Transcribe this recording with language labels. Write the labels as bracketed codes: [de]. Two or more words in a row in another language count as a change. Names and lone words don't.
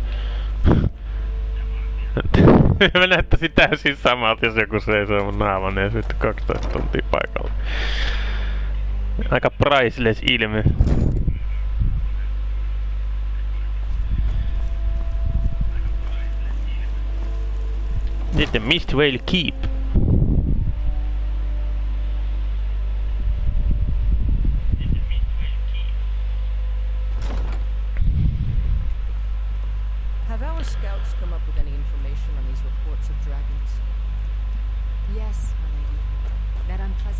[fi] Mä näyttäisin täysin samalta, jos joku seisoo mun naaman ja sitten 12 tuntia paikalla. Aika priceless ilme. Sitten Mistwale Keep. [en] Have our scouts come up with any information on these reports of dragons? Yes, my lady. That unpleasant...